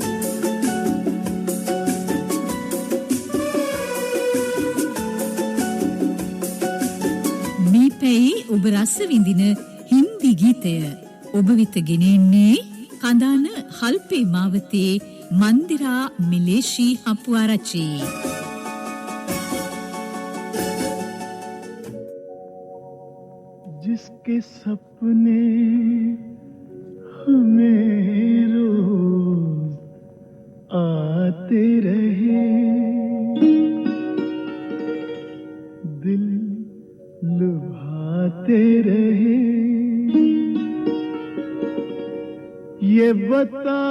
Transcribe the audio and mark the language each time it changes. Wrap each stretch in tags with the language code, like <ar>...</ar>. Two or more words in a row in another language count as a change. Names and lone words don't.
<si>මේ පැයි ඔබ රස විඳින හින්දි ගීතය ඔබ වෙත ගෙනෙන්නේ කඳාන හල්පේ මාවතේ මන්දිරා මිලේෂී හපුආරච්චි.</si> <hi>जिसके सपने हमें रोज आते रहे दिल लुभाते रहे ये बता</hi>